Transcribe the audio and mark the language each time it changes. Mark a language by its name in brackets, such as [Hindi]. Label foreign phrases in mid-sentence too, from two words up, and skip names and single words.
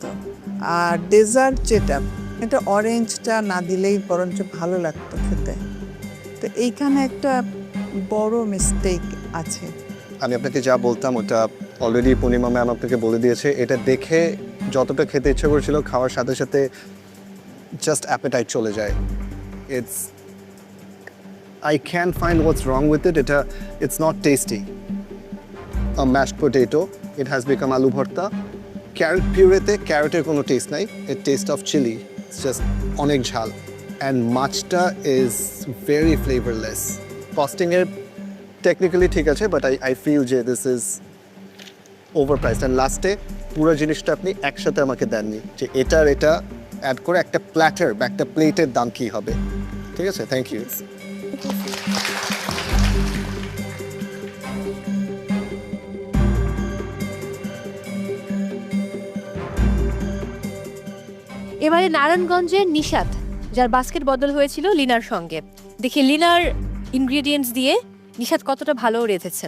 [Bangla] আর ডেজার্ট যেটা, এটা অরেঞ্জটা না দিলেই বরঞ্চ ভালো লাগতো খেতে। তো এইখানে একটা বড় মিস্টেক আছে। আমি আপনাকে যা বলতাম ওটা অলরেডি পূর্ণিমা ম্যাম আপনাকে বলে দিয়েছে। এটা দেখে যতটা খেতে ইচ্ছে করেছিল, খাওয়ার সাথে সাথে জাস্ট অ্যাপেটাইট চলে যায়। [English] ইটস I can't find what's wrong with it. It's not tasty. A mashed potato, it has become [Bangla] আলু ভর্তা. [English] Carrot puree, [Bangla] ক্যারটের কোনো টেস্ট নাই. [English] It taste of chili. It's just [Bangla] অনেক ঝাল. [English] And machta is very flavorless. Costing it technically [Bangla] ঠিক আছে, [English] but I feel je this is overpriced. And last day, [Bangla] পুরা জিনিসটা আপনি একসাথে আমাকে দেননি. যে এটা অ্যাড করে একটা প্ল্যাটার, একটা প্লেটের দাম কি হবে. ঠিক আছে? [English] Thank you. [Bangla] এবারে নারায়ণগঞ্জের নিশাত, যার বাস্কেট বদল হয়েছিল লিনার সঙ্গে। দেখি লিনার ইনগ্রেডিয়েন্টস দিয়ে নিশাত কতটা ভালো রেঁধেছেন।